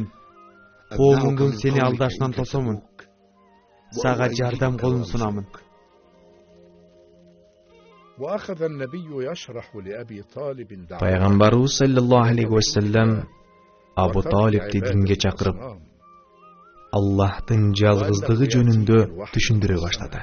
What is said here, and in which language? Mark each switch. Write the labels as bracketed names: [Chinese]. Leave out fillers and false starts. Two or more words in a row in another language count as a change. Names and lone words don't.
[Kyrgyz] Коомуңдун сени алдашынан тосомун. Сага жардам колун сунамын. Пайгамбарыбыз [Arabic] صلى الله عليه وسلم [Kyrgyz] Абу Талибти динге чакырып, Аллахтын жалгыздыгы жөнүндө түшүндүрө баштады.